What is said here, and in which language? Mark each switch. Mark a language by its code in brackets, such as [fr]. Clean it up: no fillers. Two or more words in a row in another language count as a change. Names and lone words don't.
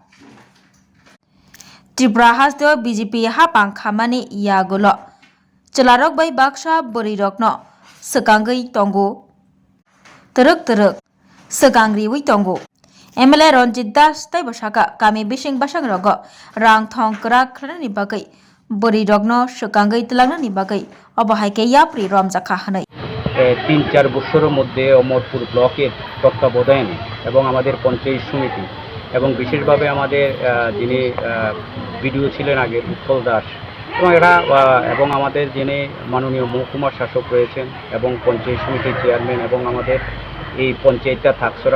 [trp] Tripura hasteo BJP hapang khamani yagulo chwlarok bai baksa borirokno swkangui tongo truk swkangriwi tongo MLA Ranjit Das tei bosaka kami bising basang rogo rang thong kwrak khlainani bagui borirokno swkangui tlangnani bagui obohaike yapri romjakha hinui [bn] 3-4 বছরের মধ্যে অমরপুর ব্লকের তত্ত্বাবধানে এবং আমাদের পঞ্চায়েত সমিতি এবং বিশেষভাবে আমাদের যিনি বিডিও ছিলেন আগে উৎপল দাস এবং আমাদের যিনি মাননীয় মহকুমা শাসক রয়েছেন এবং পঞ্চায়েত সমিতির চেয়ারম্যান এবং আমাদের এই পঞ্চায়েতটা থাকছড়া